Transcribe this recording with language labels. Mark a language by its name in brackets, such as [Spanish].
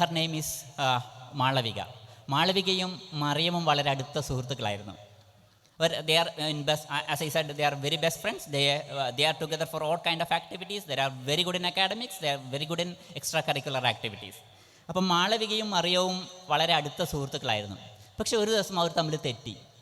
[English] Her name is Malavika. [Malayalam] മാളവികയും മറിയമും വളരെ അടുത്ത സുഹൃത്തുക്കളായിരുന്നു. [English] They are as I said, they are very best friends. They are together for all kind of activities. They are very good in academics. They are very good in extracurricular activities. [Malayalam] അപ്പം മാളവികയും മറിയവും വളരെ അടുത്ത സുഹൃത്തുക്കളായിരുന്നു. പക്ഷെ ഒരു ദിവസം അവർ തമ്മിൽ തെറ്റി.